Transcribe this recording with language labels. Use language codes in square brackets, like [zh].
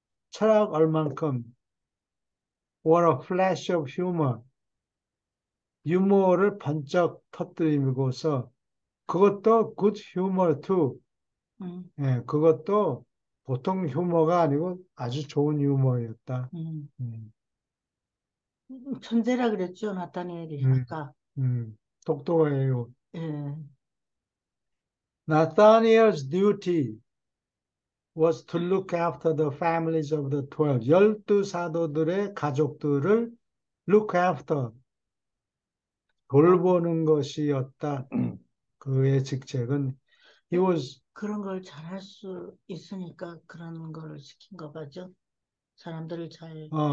[ko] 철학 얼만큼 [en] or a flash of humor. [ko] 유머를 번쩍 터뜨리고서 그것도 [en] good humor too. [ko] 예, 그것도 보통 휴머가 아니고 아주 좋은 유머였다. 음, 천재라 그랬죠, 나타니엘이 음, 아까. 똑똑해요. 예. [en] Nathaniel's duty was to look after the families of the 12. [ko] 12 사도들의 가족들을 [en] look after, [ko] 돌보는 것이었다. 그의 직책은 [en] he was [ko] 그런 걸 잘할 수 있으니까 그런 걸 시킨 거 가죠. 사람들을 잘.